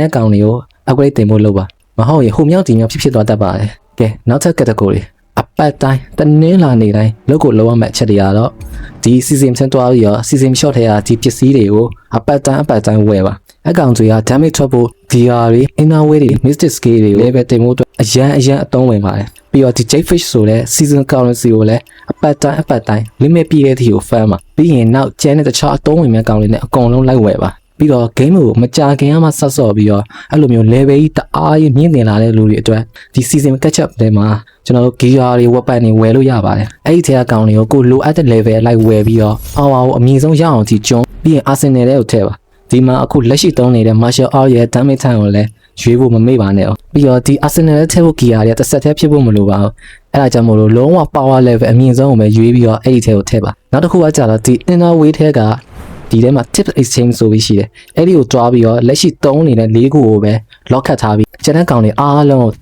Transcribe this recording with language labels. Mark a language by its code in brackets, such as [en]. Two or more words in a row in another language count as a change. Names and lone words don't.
[my] တဲ့ကောင်တွေကို upgrade တင်ဖို့လုပ်ပါမဟုတ်ရင်ဟိုမြောက်ဒီမြောက်ဖြစ်သွားတတ်ပါတယ်ကဲနောက်ထပ် category အပတ်တိုင်းတနင်္လာနေ့တိုင်းလောက်ကိုလောက်ရမယ့်အချက်တွေကတော့ဒီ season ဆန်းသွားပြီးတော့ [en] season short [my] ထဲကဒီပစ္စည်းတွေကိုအပတ်တိုင်းဝယ်ပါအကောင်တွေက damage ထွက်ဖို့ DR တွေ [en] inner way [my] တွေ [en] mystic skill [my] တွေ level တင်ဖို့အတွက်အရန်အသုံးဝင်ပါတယ်ပြီးတော့ဒီ Jadefish ဆိုတဲ့ [en] season currency [my] ကိုလည်းအပတ်တိုင်း limit ပြည့်တဲ့အထိကို fan ပါပြီးရင်နောက်ကျန်တဲ့တခြားအသုံးဝင်မဲ့ကောင်တွေနဲ့အကုန်လုံးလိုက်ဝယ်ပါပြီးတော့ game ကိုမကြာခင်မှဆက်ဆော့ပြီးတော့အဲ့လိုမျိုး level ကြီးတအားကြီးမြင့်တင်လာတဲ့လူတွေအတွက်ဒီ [en] season catch up [my] တွေမှာကျွန်တော်တို့ gear တွေ weapon တွေဝယ်လို့ရပါတယ်အဲ့ဒီထဲကကောင်တွေကိုကိုလိုအပ်တဲ့ level လိုက်ဝယ်ပြီးတော့ power ကိုအမြင့်ဆုံးရအောင်ကြည့်ကျွန်းပြီးရင် arsenal တွေကိုထည့်ပါဒီမှာအခုလက်ရှိသုံးနေတဲ့ [en] martial art [my] ရဲ့ [en] damage time [my] ကိုလည်းရွေးဖို့မမေ့ပါနဲ့အောင်ပြီးတော့ဒီ arsenal ရဲ့ထ ည့်ဖို့ gear တွေတစ်ဆက်တည်းဖြစ်ဖို့မလိုပါဘူးအဲ့ဒါကြောင့်မို့လို့လုံးဝ [en] power level [my] အမြင့်ဆုံးကိုပဲရွေးပြီးတော့အဲ့ဒီထဲကိုထည့်ပါနောက်တစ်ခုကကြာတော့ဒီ [en] inner way [my] ထဲကဒီထဲမှာ [en] tip exchange [my] ဆိုပြီးရှိတယ်အဲ့ဒီကိုတွားပြီးတော့လက်ရှိသုံးနေတဲ့၄ခုကိုပဲ lock ခတ်ထားပြီးကျန်တဲ့ကောင်တွေအားလုံးကို